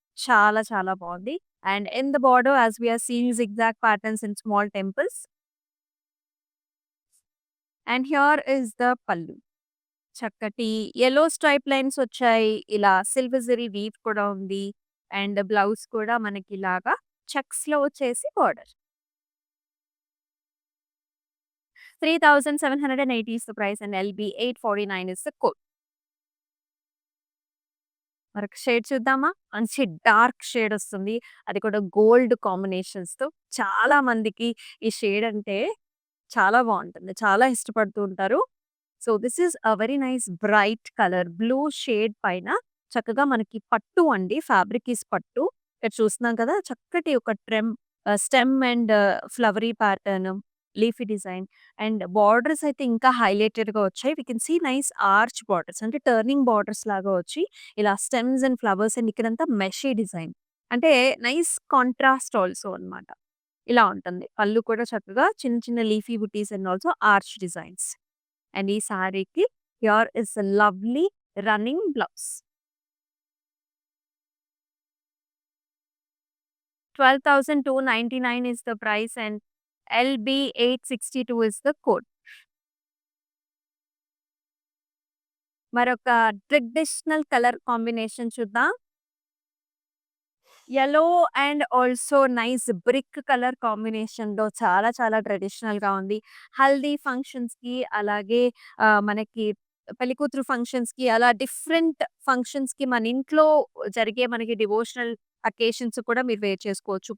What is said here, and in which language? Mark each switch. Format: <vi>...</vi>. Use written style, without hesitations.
<te>చాలా చాలా బావుంది.</te> <en>And in the border as we are seeing zigzag patterns in small temples. And here is the pallu.</en> <te>చక్కటి yellow stripe lines వచ్చాయి. ఇలా సిల్వర్ జెరీ వీవ్ కూడా ఉంది. అండ్ బ్లౌజ్ కూడా మనకి ఇలాగా చెక్స్‌లో వచ్చేసి border.</te> <en>3,780 is the price and LB849 is the code.</en> <te>మరొక షేడ్ చూద్దామా? మంచి డార్క్ షేడ్ వస్తుంది. అది కూడా గోల్డ్ కాంబినేషన్స్‌తో. చాలా మందికి ఈ షేడ్ అంటే చాలా బావుంటుంది. చాలా ఇష్టపడుతూ ఉంటారు.</te> <en>So, this is a very nice bright colour.</en> <te>Blue shade పైన చక్కగా మనకి పట్టు అండి.</te> <en>Fabric is pattu.</en> <te>ఇక్కడ చూస్తున్నాం కదా! చక్కటి ఒక stem and flowery pattern, leafy design and borders అయితే ఇంకా హైలైటెడ్‌గా వచ్చాయి.</te> <en>we can see nice arch borders</en> <te>అంటే టర్నింగ్ బోర్డర్స్ లాగా వచ్చి ఇలా స్టెమ్స్ అండ్ ఫ్లవర్స్ అండ్ ఇక్కడంతా మెషీ డిజైన్. అంటే నైస్ కాంట్రాస్ట్ ఆల్సో అన్నమాట. ఇలా ఉంటుంది. పళ్ళు కూడా చక్కగా చిన్న చిన్న leafy buttis and also arch designs. And ఈ సారీకి</te> <en>Here is a lovely running blouse. 12,299 is the price and LB862 is the code.</en> <te>మరొక ట్రెడిషనల్ కలర్ కాంబినేషన్ చూద్దాం. Yellow and also nice brick colour కాంబినేషన్‌లో చాలా చాలా ట్రెడిషనల్‌గా ఉంది. హల్దీ ఫంక్షన్స్‌కి అలాగే మనకి పెళ్ళికూతురు ఫంక్షన్స్‌కి అలా డిఫరెంట్ ఫంక్షన్స్‌కి మన ఇంట్లో జరిగే మనకి డివోషనల్ అకేషన్స్ కూడా మీరు వేర్ చేసుకోవచ్చు.</te>